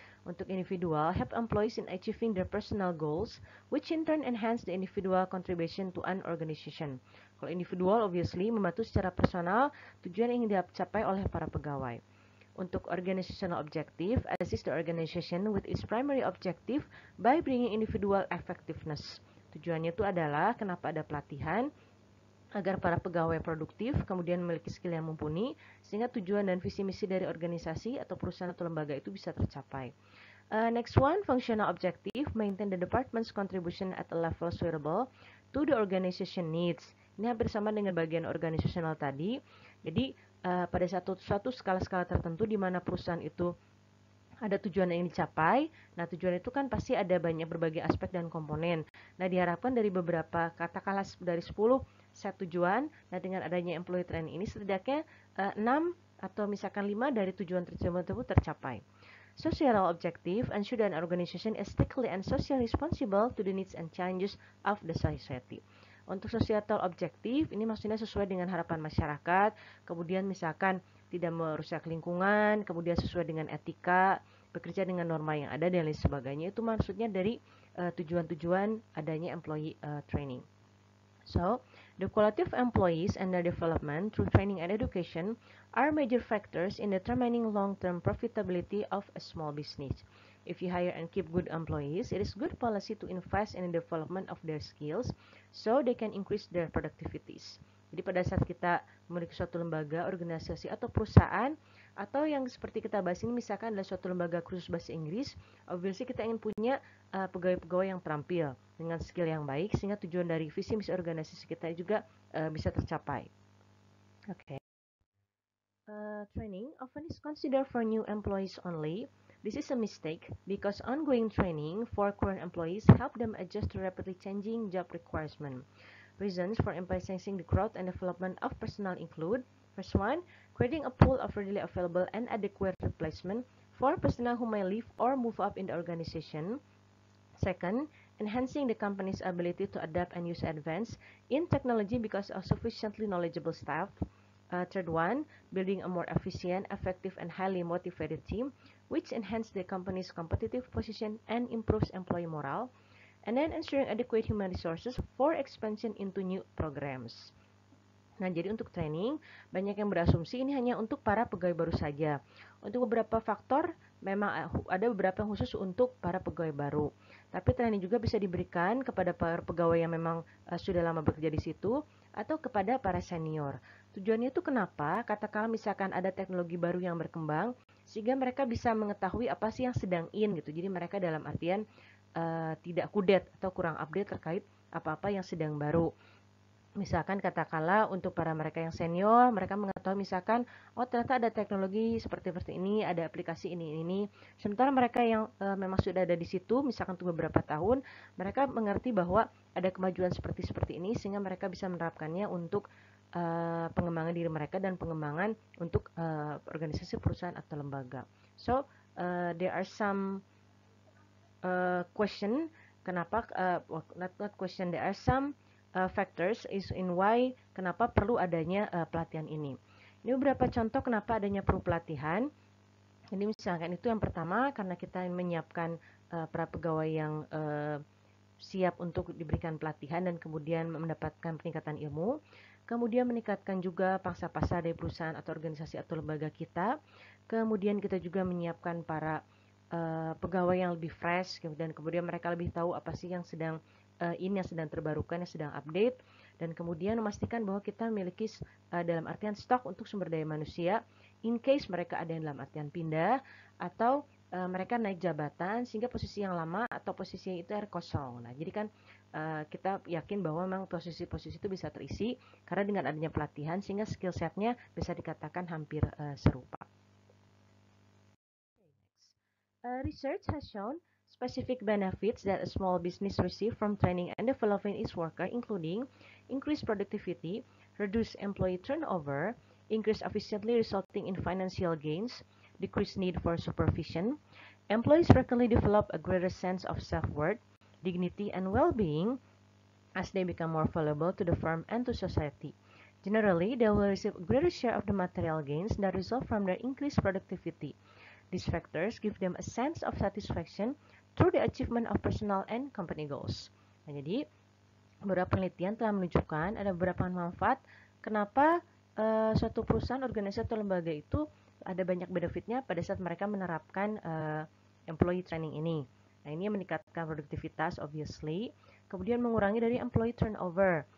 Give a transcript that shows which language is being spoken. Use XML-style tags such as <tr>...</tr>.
<id>Untuk</id> <en>individual, help employees in achieving their personal goals, which in turn enhance the individual contribution to an organization.</en> <id>Kalau individual, obviously, membantu secara personal tujuan yang ingin dicapai oleh para pegawai. Untuk</id> <en>organizational objective, assist the organization with its primary objective by bringing individual effectiveness.</en> <id>Tujuannya itu adalah kenapa ada pelatihan, agar para pegawai produktif, kemudian memiliki skill yang mumpuni, sehingga tujuan dan visi misi dari organisasi atau perusahaan atau lembaga itu bisa tercapai.</id> <en>Next one, functional objective, maintain the department's contribution at a level suitable to the organization needs.</en> <id>Ini hampir sama dengan bagian organisasional tadi. Jadi pada suatu skala-skala tertentu di mana perusahaan itu ada tujuan yang dicapai. Nah, tujuan itu kan pasti ada berbagai aspek dan komponen. Nah, diharapkan dari beberapa, katakanlah dari 10 set tujuan, nah dengan adanya employee training ini setidaknya 6 atau misalkan 5 dari tujuan tersebut tercapai.</id> <en>Societal objective ensure that an organization is strictly and socially responsible to the needs and challenges of the society.</en> <id>Untuk societal objective, ini maksudnya sesuai dengan harapan masyarakat, kemudian misalkan tidak merusak lingkungan, kemudian sesuai dengan etika, bekerja dengan norma yang ada dan lain sebagainya. Itu maksudnya dari tujuan-tujuan adanya employee training.</id> <en>So, the quality of employees and their development through training and education are major factors in determining long-term profitability of a small business. If you hire and keep good employees, it is good policy to invest in the development of their skills so they can increase their productivities. Jadi pada saat kita memiliki suatu lembaga, organisasi, atau perusahaan, atau yang seperti kita bahas ini misalkan adalah suatu lembaga khusus bahasa Inggris, obviously kita ingin punya pegawai-pegawai yang terampil dengan skill yang baik sehingga tujuan dari visi misi organisasi kita juga bisa tercapai. Oke. Training often is considered for new employees only. This is a mistake because ongoing training for current employees help them adjust to rapidly changing job requirements. Reasons for emphasizing the growth and development of personnel include: first one, creating a pool of readily available and adequate replacement for personnel who may leave or move up in the organization. Second, enhancing the company's ability to adapt and use advanced in technology because of sufficiently knowledgeable staff. Third one, building a more efficient, effective, and highly motivated team, which enhance the company's competitive position and improves employee morale. And then ensuring adequate human resources for expansion into new programs.</en> <id>Nah, jadi untuk training, banyak yang berasumsi ini hanya untuk para pegawai baru saja. Untuk beberapa faktor, memang ada beberapa yang khusus untuk para pegawai baru. Tapi training juga bisa diberikan kepada para pegawai yang memang sudah lama bekerja di situ, atau kepada para senior. Tujuannya itu kenapa? Katakanlah misalkan ada teknologi baru yang berkembang, sehingga mereka bisa mengetahui apa sih yang sedang in gitu. Jadi mereka dalam artian tidak kudet atau kurang update terkait apa-apa yang sedang baru. Misalkan katakanlah untuk para mereka yang senior, mereka mengetahui misalkan, oh ternyata ada teknologi seperti ini, ada aplikasi ini. Sementara mereka yang memang sudah ada di situ, misalkan untuk beberapa tahun, mereka mengerti bahwa ada kemajuan seperti ini, sehingga mereka bisa menerapkannya untuk pengembangan diri mereka dan pengembangan untuk organisasi perusahaan atau lembaga.</id> <en>So, there are some question,</en> <id>kenapa,</id> <en>not question, there are some factors is in why</en> <id>kenapa perlu adanya pelatihan ini. Ini beberapa contoh kenapa adanya perlu pelatihan. Jadi misalkan itu yang pertama karena kita menyiapkan para pegawai yang siap untuk diberikan pelatihan dan kemudian mendapatkan peningkatan ilmu. Kemudian meningkatkan juga pangsa pasar dari perusahaan atau organisasi atau lembaga kita. Kemudian kita juga menyiapkan para pegawai yang lebih fresh dan kemudian mereka lebih tahu apa sih yang sedang ini yang sedang terbarukan, yang sedang update, dan kemudian memastikan bahwa kita memiliki dalam artian stok untuk sumber daya manusia</id> <en>in case</en> <id>mereka ada yang dalam artian pindah atau mereka naik jabatan sehingga posisi yang lama atau posisi itu kosong. Nah, jadi kan kita yakin bahwa memang posisi-posisi itu bisa terisi karena dengan adanya pelatihan sehingga skill setnya bisa dikatakan hampir serupa.</id> <en>Research has shown specific benefits that a small business receive from training and developing its worker, including increased productivity, reduced employee turnover, increased efficiency resulting in financial gains, decreased need for supervision. Employees frequently develop a greater sense of self-worth, dignity, and well-being as they become more valuable to the firm and to society. Generally, they will receive a greater share of the material gains that result from their increased productivity. These factors give them a sense of satisfaction through the achievement of personal and company goals.</en> <id>Nah, jadi beberapa penelitian telah menunjukkan ada beberapa manfaat kenapa suatu perusahaan, organisasi atau lembaga itu ada banyak benefitnya pada saat mereka menerapkan employee training ini. Nah, ini meningkatkan produktivitas obviously, kemudian mengurangi dari employee turnover.</id>